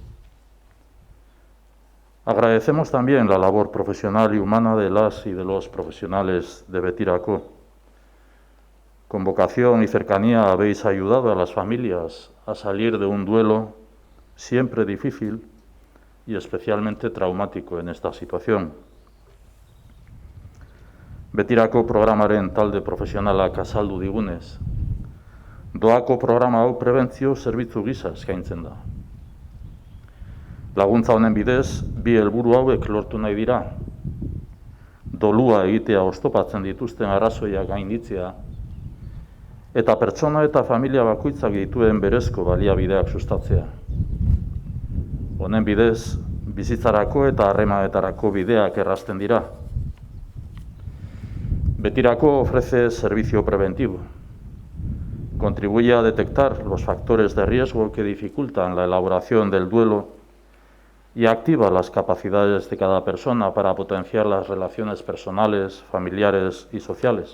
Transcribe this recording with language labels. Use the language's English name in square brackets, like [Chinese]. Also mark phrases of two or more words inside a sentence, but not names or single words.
[Spanish] Agradecemos también la labor profesional y humana de las y de los profesionales de Betirako. Con vocación y cercanía habéis ayudado a las familias a salir de un duelo siempre difícil y especialmente traumático en esta situación. [Basque] Betirako programaren talde profesionalak azaldu digunez, doako programa hau prebentzio zerbitzu gisa eskaintzen da. Laguntza honen bidez, bi helburu hauek lortu nahi dira. Dolua egitea oztopatzen dituzten arrazoiak gainditzea, eta pertsona eta familia bakoitzak dituen berezko baliabideak sustatzea. Honen bidez, bizitzarako eta harremanetarako bideak errazten dira. [Spanish] Betirako ofrece servicio preventivo. Contribuye a detectar los factores de riesgo que dificultan la elaboración del duelo y activa las capacidades de cada persona para potenciar las relaciones personales, familiares y sociales.